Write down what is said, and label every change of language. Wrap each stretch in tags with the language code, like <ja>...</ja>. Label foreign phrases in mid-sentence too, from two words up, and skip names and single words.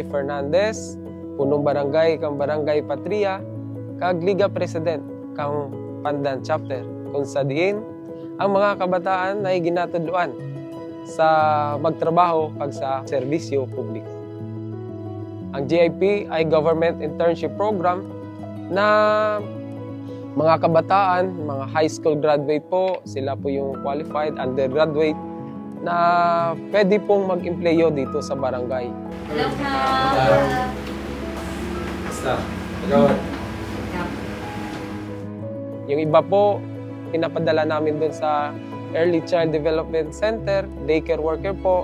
<krj>Fernandez, punong barangay kang Barangay Patria, kag Liga President kang Pandan Chapter, kung sa diin ang mga kabataan ay ginatudluan sa magtrabaho kag sa serbisyo publiko.</krj> <tl>Ang GIP ay</tl> <en>Government Internship Program</en> <tl>na mga kabataan, mga</tl> <en>high school graduate</en> <tl>po, sila po yung qualified undergraduate na pwede pong mag-empleyo dito sa barangay. Hello, Basta, yung iba po, pinapadala namin dun sa</tl> <en>Early Child Development Center, daycare worker</en> <tl>po.</tl>